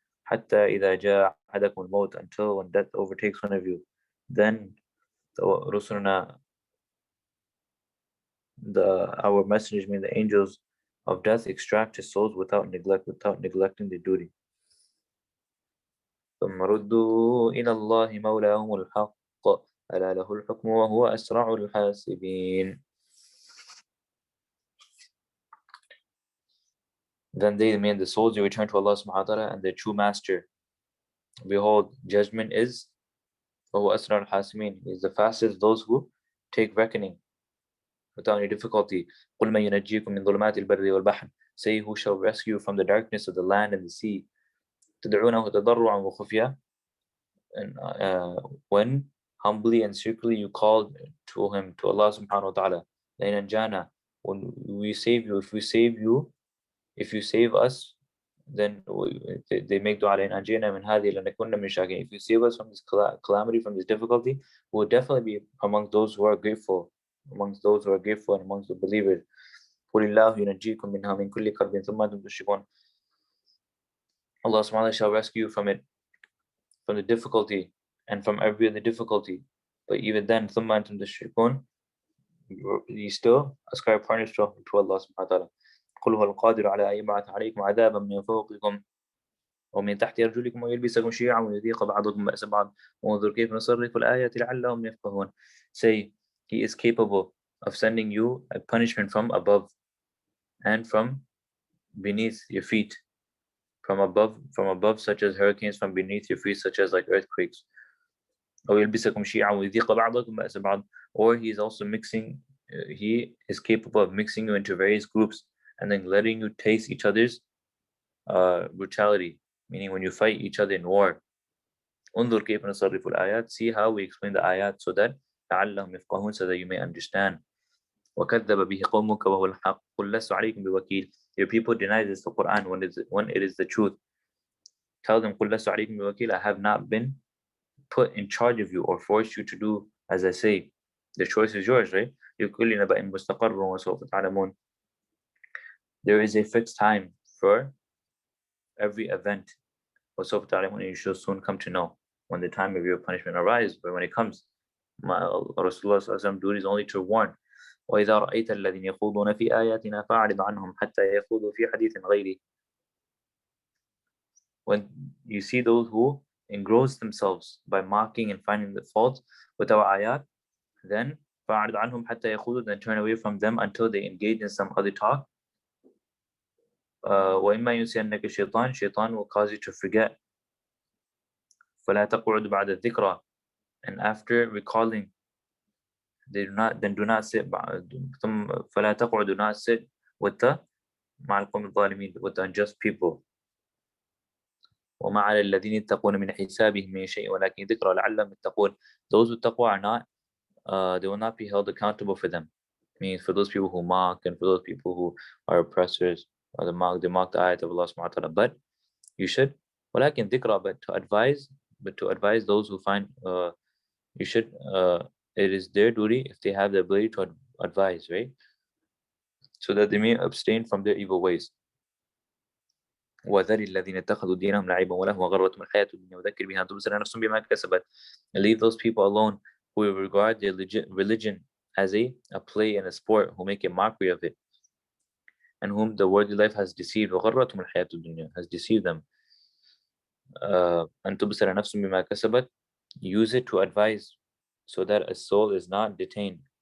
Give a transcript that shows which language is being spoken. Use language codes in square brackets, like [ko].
[ar] حتى إذا جاء أحدكم الموت, [en] until when death overtakes one of you, then [ar] رسلنا, [en] our messengers, mean the angels of death, extract his souls without neglecting the duty. [ar] ثم ردوا إلى الله مولاهم الحق ألا له الحكم وهو أسرع الحاسبين. [en] Then they, mean the souls, you return to Allah subhanahu wa ta'ala and their true master. Behold, judgment is [ar] وهو أسرع الحاسبين, [en] he is the fastest those who take reckoning without any difficulty. [ar] قل من ينجيكم من ظلمات البر والبحر, [en] say who shall rescue you from the darkness of the land and the sea. [ar] تدعونه تضرعا وخفيا, [en] and when humbly and secretly you call to him, to Allah subhanahu wa ta'ala. [ar] لئن أنجانا, [en] when we save you, if you save us, then they make dua, [ar] لئن أنجينا من هذه لنكون من الشاكرين. [en] If you save us from this calamity, from this difficulty, we will definitely be amongst those who are grateful, and amongst the believers. [ar] قل الله ينجيكم منها من كل كرب ثم أنتم تشركون. [en] Allah subhanahu wa ta'ala shall rescue you from it, from the difficulty and from every other difficulty, but even then [ar] ثم أنتم تشركون, [en] you still ascribe partners to Allah subhanahu wa ta'ala. [ar] قل هو القادر على أن يبعث عليكم عذابا من فوقكم ومن تحت أرجلكم ويلبسكم شيعا ويذيق بعضكم بأس بعض وانظر كيف نصرف الآيات لعلهم يفقهون. [en] Say, He is capable of sending you a punishment from above and from beneath your feet. From above, such as hurricanes, from beneath your feet, such as like earthquakes. [ar] أو يلبسكم شيعا ويذيق بعضكم بأس بعض. [en] Or He is also mixing, He is capable of mixing you into various groups and then letting you taste each other's brutality, meaning when you fight each other in war. [ar] انظر كيف نصرف الآيات. [en] See how we explain the ayat so that [ar] لعلهم يفقهون, [en] so that you may understand. [ar] وكذب به قومك وهو الحق قل لست عليكم بوكيل. [en] Your people deny this the Quran when it is the truth. Tell them [ar] قل لست عليكم بوكيل, [en] I have not been put in charge of you or forced you to do as I say. The choice is yours, right? [ar] لكل نبأ مستقر وسوف تعلمون. [en] There is a fixed time for every event. [ar] وسوف تعلمون, [en] you shall soon come to know when the time of your punishment arrives, but when it comes. Rasulullah sallallahu alaihi wasallam duty is only to warn. [ar] وإذا رأيت الذين يخوضون في آياتنا فأعرض عنهم حتى يخوضوا في حديث غيره. [en] When you see those who engross themselves by mocking and finding the fault with our ayat, then [ar] فأعرض عنهم حتى يخوضوا, [en] then turn away from them until they engage in some other talk. [ar] وإما ينسينك الشيطان, [en] shaitan will cause you to forget. [ar] فلا تقعد بعد الذكرى, [en] and after recalling, do not sit. [ar] فلا تقعد, [en] do not sit with the [ar] مع القوم الظالمين, [en] with the unjust people. [ar] وما على الذين يتقون من حسابهم من شيء ولكن ذكرى لعلهم يتقون. [en] Those who taqwa are not, they will not be held accountable for them. Meaning for those people who mock and for those people who are oppressors, or they mock the ayat of Allah subhanahu wa ta'ala. But you should, [ar] ولكن ذكرى, [en] but to advise those who find, you should, it is their duty if they have the ability to advise, right? So that they may abstain from their evil ways. [ar] وذر الذين اتخذوا دينهم لعبا ولهوا وغرتهم الحياة الدنيا وذكر بها أن تبصر نفس بما كسبت. [en] And leave those people alone who regard their religion as a play and a sport, who make a mockery of it, and whom the worldly life has deceived. [ar] وغرتهم الحياة الدنيا, [en] has deceived them. [ar] أن تبصر نفس بما كسبت, [en] use it to advise so that a soul is not detained.